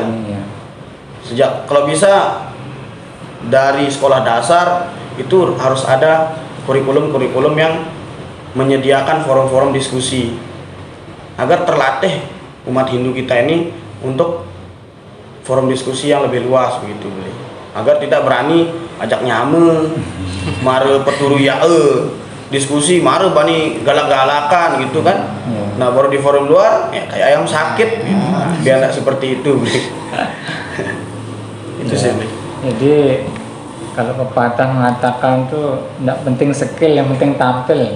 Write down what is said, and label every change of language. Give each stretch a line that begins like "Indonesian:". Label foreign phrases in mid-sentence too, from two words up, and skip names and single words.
Indonesian: Sejak, kalau bisa dari sekolah dasar itu harus ada kurikulum yang menyediakan forum-forum diskusi agar terlatih umat Hindu kita ini untuk forum diskusi yang lebih luas begitu, agar tidak berani
Balinese: ajak nyame, mare peturu ya diskusi mare bani galak-galakan
Indonesian: gitu kan. Nah, baru di forum luar ya kayak ayam sakit gitu. Biar tidak seperti itu. Itu sih. Jadi kalau pepatah mengatakan tuh tidak penting skill, yang penting tampil.